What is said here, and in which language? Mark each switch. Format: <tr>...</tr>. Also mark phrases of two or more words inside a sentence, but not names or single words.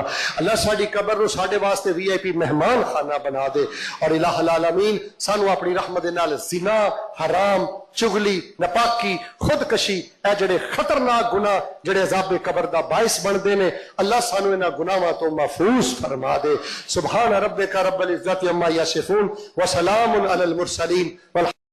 <pa>اللہ ساڈی قبر نوں ساڈے واسطے VIP مہمان خانہ بنا دے. اور الٰہ العالمین سانوں اپنی رحمت دے نال زنا، حرام، چغلی، ناپاکی، خودکشی اے جیہڑے خطرناک گناہ جیہڑے عذاب قبر دا باعث بندے نے، اللہ سانوں انہاں گناہاں توں محفوظ فرما دے.</pa> <ar>سبحان ربك رب العزة عما يصفون وسلام على المرسلين.</ar>